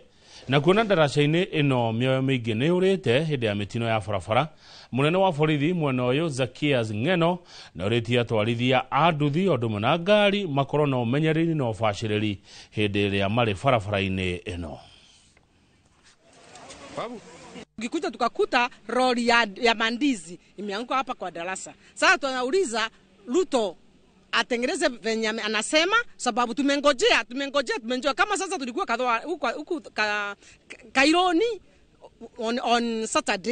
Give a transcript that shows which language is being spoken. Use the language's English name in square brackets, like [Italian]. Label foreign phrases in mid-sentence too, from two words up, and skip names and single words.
[Kikuyu] Na kuona ndaraca-inĩ ĩno mĩoyo mĩingĩ nĩ ũrĩte hĩndĩ ya mĩtino ya barabara, mũnene wa borithi mwena ũyũ Zacchaeus Ng'eno na ũrĩtie atwarithia a nduthi o ũndũ ũmwe na ngari makorwo na ũmenyereri na ũbacĩrĩri hĩndĩ ĩrĩa marĩ barabara-inĩ ĩno. [Swahili] Ukikuja tukakuta lori ya mandizi imeanguka hapa kwa darasa. Sasa tunauliza Ruto atengeneze venye anasema, sababu tumengojea kama sasa tulikuwa kadhaa huko Kaironi [English] on Saturday.